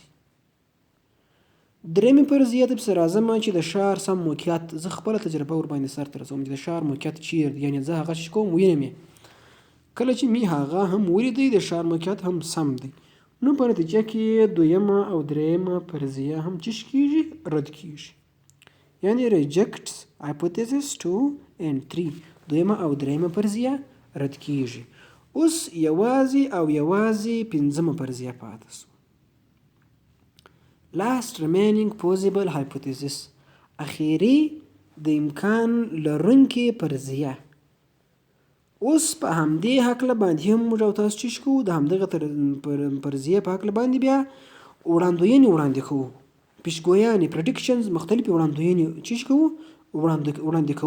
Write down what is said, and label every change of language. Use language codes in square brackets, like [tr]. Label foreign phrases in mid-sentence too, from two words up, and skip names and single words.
[ps] درېیمې فرضیې ته پسې راځم چې د ښار سم موقعیت، زه خپله تجربه ورباندې سرته رسوم چې د ښار موقعیت چیرې دی، یعنې زه هغه چې کوم وینم یې. کله چې مې هغه هم ولیدی د ښار موقعیت هم سم دی، نو په نتیجه کې دویمه او درېیمه فرضیه هم چې کیږي رد کیږي، یعنی [en] rejects hypothesis 2 and 3. [ps] دویمه او درېیمه فرضیه رد کیږي. اوس یوازې پنځمه فرضیه پاتې شوه. [en] last remaining possible hypothesis [ps] اخیری د امکان لرونکې فرضیه. اوس په همدې هکله باندې هم موږ او تاسو چې کوو د همدغه فرضیې په هکله باندې بیا وړاندوینې وړاندې کوو، پیشګویانې predictions، مختلفې وړاندوینې چې کوو وړاندې کوو.